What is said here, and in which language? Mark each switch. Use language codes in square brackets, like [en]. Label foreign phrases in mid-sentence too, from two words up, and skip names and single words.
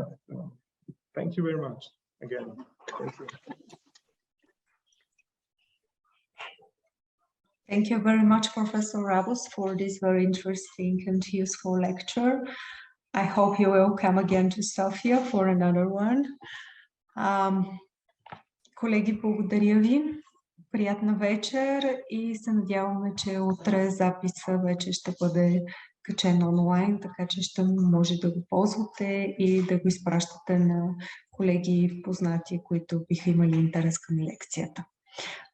[en] Thank you very much again. Thank you. Thank you very much, Professor Rabus, for this very interesting and useful lecture. I hope you will come again to Sofia for another one. [bg] Колеги, благодаря ви. Приятна вечер и се надяваме, че утре записа вече ще бъде качен онлайн, така че ще може да го ползвате и да го изпращате на колеги познати, които биха имали интерес към лекцията.